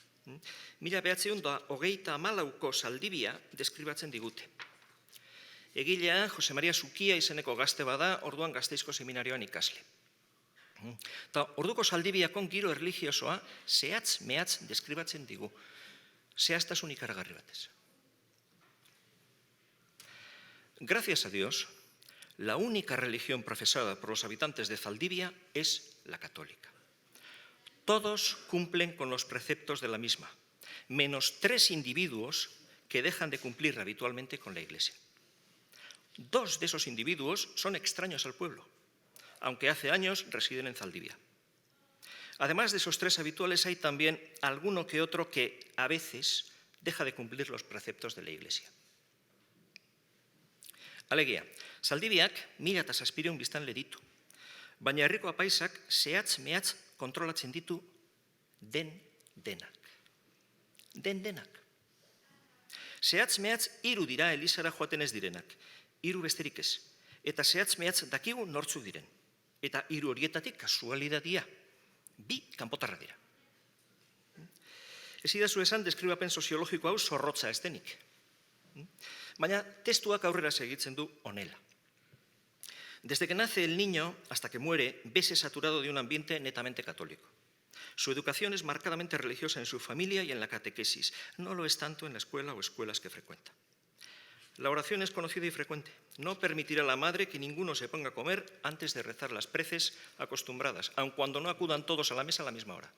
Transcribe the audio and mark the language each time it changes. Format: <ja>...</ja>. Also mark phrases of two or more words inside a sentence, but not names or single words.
<eu>1934ko Zaldibia deskribatzen digute. Egilea Jose Maria Zukia izeneko gazte bada, orduan Gasteizko seminarioan ikasle. Eta orduko Zaldibiakon giro erlijiosoa zehatz-mehatz deskribatzen digu. Zehaztasun ikaragarri batez.</eu> <es>Gracias a Dios, la única religión profesada por los habitantes de Zaldibia es la católica. Todos cumplen con los preceptos de la misma, menos 3 individuos que dejan de cumplir habitualmente con la Iglesia. 2 de esos individuos son extraños al pueblo, aunque hace años residen en Zaldibia. Además de esos 3 habituales, hay también alguno que otro que a veces deja de cumplir los preceptos de la Iglesia.</es> <eu>Alegia, Zaldibiak 1700 biztanle ditu, baina herriko apaisak zehatz-mehatz kontrolatzen ditu denak. Denak. Zehatz-mehatz 3 dira Elizara joaten ez direnak, 3 besterik ez. Eta zehatz-mehatz dakigu nortzuk diren. Eta 3 horietatik kasualidadia. Bi kanpotarrak dira. Ez idazu esan deskribapen soziologiko hau zorrotza ez denik. Baina testuak aurrera segitzen du honela.</eu> <es>Desde que nace el niño hasta que muere, vese saturado de un ambiente netamente católico. Su educación es marcadamente religiosa en su familia y en la catequesis. No lo es tanto en la escuela o escuelas que frecuenta. La oración es conocida y frecuente. No permitirá a la madre que ninguno se ponga a comer antes de rezar las preces acostumbradas, aun cuando no acudan todos a la mesa a la misma hora.</es>